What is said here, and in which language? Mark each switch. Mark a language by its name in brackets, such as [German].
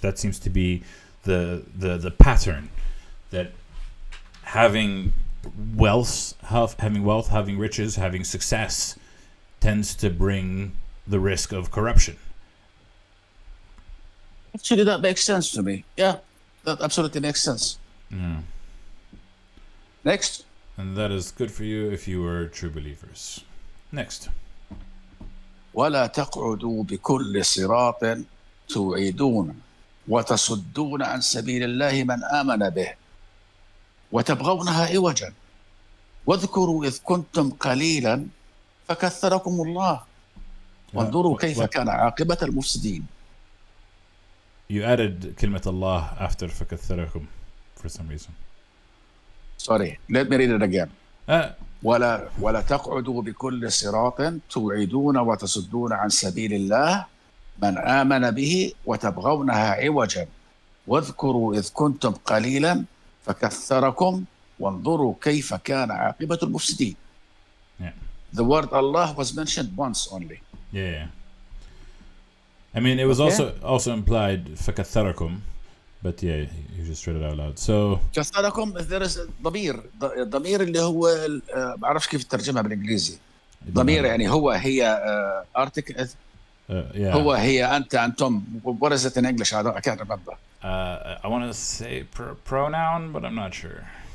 [English] That seems to be the pattern. That having wealth, having riches, having success tends to bring the risk of corruption. Actually, that makes sense to me. Yeah, that absolutely makes sense. Yeah. Next. And that is good for you if you were true believers. Next. [Arabic] ولا تقعدوا بكل صراط توعدون وتصدون عن سبيل الله من آمن به وتبغونها عوجا واذكروا إذ كنتم قليلا فكثركم الله وانظروا كيف كان عاقبة المفسدين. [English] You added [Arabic] كلمة الله [English] after فكثركم for some reason. Sorry, let me read it again. [Arabic] ولا تقعدوا بكل صراط توعدون وتصدون عن سبيل الله من آمن به وتبغونها عوجا واذكروا إذ كنتم قليلا فكثركم وانظروا كيف كان عاقبة المفسدين. [English] The word Allah was mentioned once only. Yeah. I mean, it was also implied فكثركم, but yeah, you just read it out loud. So [Arabic] كثركم, [English] there is [Arabic] ضمير اللي هو ما بعرفش كيف ترجمها بالانجليزي. ضمير يعني هو هي article. هو هي أنت أنتم. [English] What is it in English? I can't remember. I want to say pronoun, but I'm not sure.